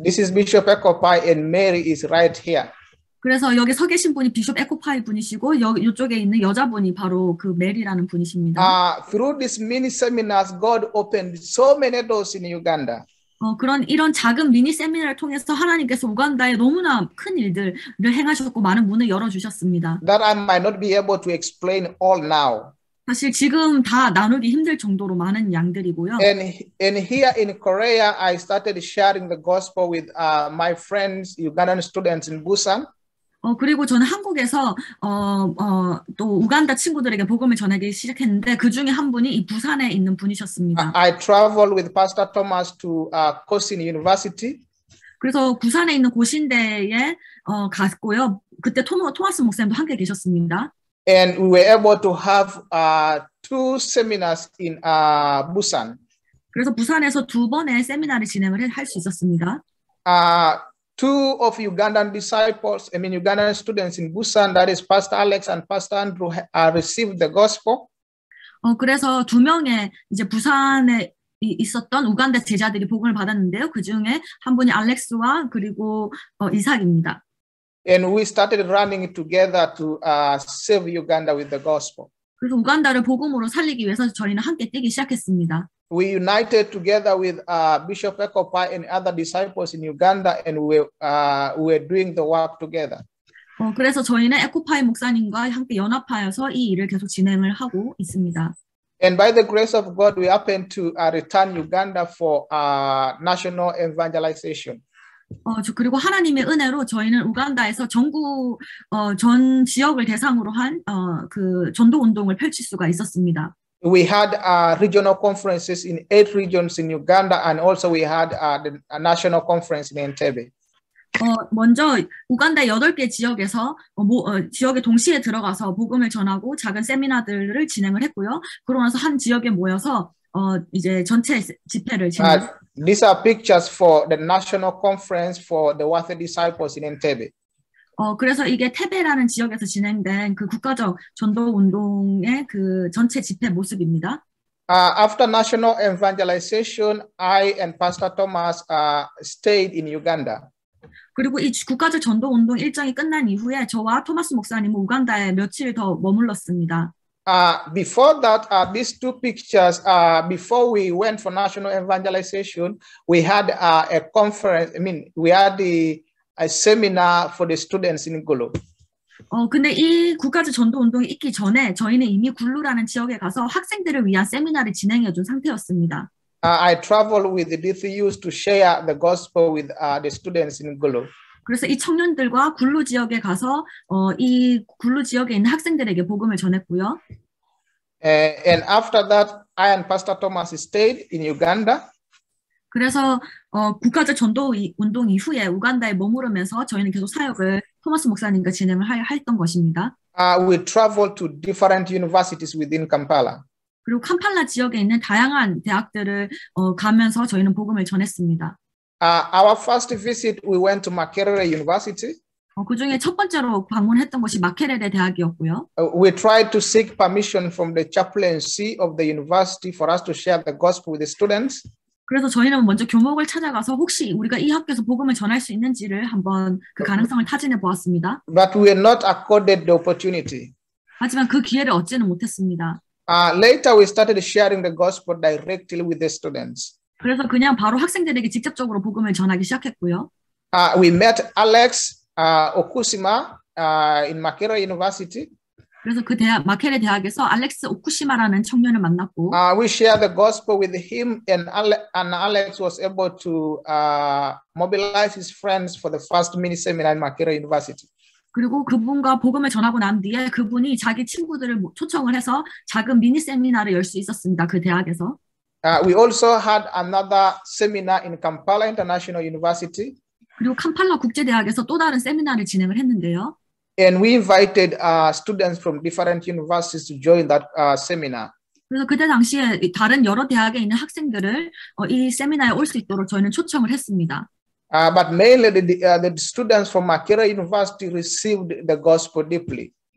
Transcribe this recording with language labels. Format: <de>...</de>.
<en>This is Bishop Ekoppai and Mary is right here.</en> <ko>그래서 여기 서 계신 분이 비숍 에코파이 분이시고 이쪽에 있는 여자분이 바로 그 메리라는 분이십니다.</ko> <en>Through these mini seminars, God opened so many doors in Uganda.</en> <ko>이런 작은 미니 세미나를 통해서 하나님께서 우간다에 너무나 큰 일들을 행하셨고 많은 문을 열어주셨습니다.</ko> <en>That I might not be able to explain all now.</en> <ko>사실 지금 다 나누기 힘들 정도로 많은 양들이고요.</ko> <en>And here in Korea, I started sharing the gospel with my friends, Ugandan students in Busan.</en> <ko>그리고 저는 한국에서 또 우간다 친구들에게 복음을 전하기 시작했는데 그 중에 한 분이 이 부산에 있는 분이셨습니다.</ko> <en>I traveled with Pastor Thomas to Kosin University.</en> <ko>그래서 부산에 있는 고신대에 갔고요. 그때 토마스 목사님도 함께 계셨습니다.</ko> <en>And we were able to have two seminars in Busan.</en> <ko>그래서 부산에서 2번의 세미나를 진행을 할 수 있었습니다.</ko> <en>Two of Ugandan disciples, Ugandan students in Busan, that is Pastor Alex and Pastor Andrew, received the gospel.</en> <ko>그래서 2명의 이제 부산에 있었던 우간다 제자들이 복음을 받았는데요. 그 중에 한 분이 알렉스와 그리고 이삭입니다.</ko> <en>And we started running together to save Uganda with the gospel.</en> <ko>그래서 우간다를 복음으로 살리기 위해서 저희는 함께 뛰기 시작했습니다.</ko> <en>We united together with Bishop Ekopai and other disciples in Uganda, and we were doing the work together.</en> <ko>그래서 저희는 에코파이 목사님과 함께 연합하여서 이 일을 계속 진행을 하고 있습니다.</ko> <en>And by the grace of God, we happened to return Uganda for national evangelization.</en> <ko>그리고 하나님의 은혜로 저희는 우간다에서 전국 전 지역을 대상으로 한 그 전도 운동을 펼칠 수가 있었습니다.</ko> <en>We had regional conferences in 8 regions in Uganda, and also we had a national conference in Entebbe.</en> <ko>먼저 우간다 8개 지역에서 지역에 동시에 들어가서 복음을 전하고 작은 세미나들을 진행을 했고요. 그러고 나서 한 지역에 모여서 이제 전체 집회를 진행했습니다.</ko> <en>These are pictures for the national conference for the Worthy Disciples in Entebbe.</en> <ko>그래서 이게 테베라는 지역에서 진행된 그 국가적 전도 운동의 그 전체 집회 모습입니다.</ko> <en>After national evangelization, I and Pastor Thomas stayed in Uganda.</en> <ko>그리고 이 국가적 전도 운동 일정이 끝난 이후에 저와 토마스 목사님은 우간다에 며칠 더 머물렀습니다.</ko> <en>Before that, these two pictures, before we went for national evangelization, we had a conference. I mean, we had a seminar for the students in Gulu.</en> <ko>근데 이 국가적 전도 운동이 있기 전에 저희는 이미 굴루라는 지역에 가서 학생들을 위한 세미나를 진행해 준 상태였습니다.</ko> <en>I traveled with the DCUs to share the gospel with the students in Gulu.</en> <ko>그래서 이 청년들과 굴루 지역에 가서 이 굴루 지역에 있는 학생들에게 복음을 전했고요.</ko> <en>And after that, I and Pastor Thomas stayed in Uganda.</en> <ko>그래서 국가적 전도 운동 이후에 우간다에 머무르면서 저희는 계속 사역을 토마스 목사님과 진행을 했던 것입니다.</ko> <en>We traveled to different universities within Kampala.</en> <ko>그리고 캄팔라 지역에 있는 다양한 대학들을 가면서 저희는 복음을 전했습니다.</ko> <en>Our first visit, we went to Makerere University.</en> <ko>그 중에 첫 번째로 방문했던 곳이 마케레레 대학이었고요.</ko> <en>We tried to seek permission from the chaplaincy of the university for us to share the gospel with the students.</en> <ko>그래서 저희는 먼저 교목을 찾아가서 혹시 우리가 이 학교에서 복음을 전할 수 있는지를 한번 그 가능성을 타진해 보았습니다.</ko> <en>But we were not accorded the opportunity.</en> <ko>하지만 그 기회를 얻지는 못했습니다.</ko> <en>Later, we started sharing the gospel directly with the students.</en> <ko>그래서 그냥 바로 학생들에게 직접적으로 복음을 전하기 시작했고요.</ko> <en>We met Alex Okusima in Makerere University.</en> <ko>그래서 그 마케레 대학에서 알렉스 오쿠시마라는 청년을 만났고,</ko> <en>we shared the gospel with him, and Alex was able to mobilize his friends for the first mini seminar in Makerere University.</en> <ko>그리고 그분과 복음을 전하고 난 뒤에 그분이 자기 친구들을 초청을 해서 작은 미니 세미나를 열 수 있었습니다. 그 대학에서.</ko> <en>We also had another seminar in Kampala International University.</en> <ko>그리고 캄팔라 국제대학에서 또 다른 세미나를 진행을 했는데요.</ko> <en>And we invited students from different universities to join that seminar.</en> <ko>그래서 그때 당시에 다른 여러 대학에 있는 학생들을 이 세미나에 올 수 있도록 저희는 초청을 했습니다.</ko> <en>But mainly the students from Makerere University received the gospel deeply.</en>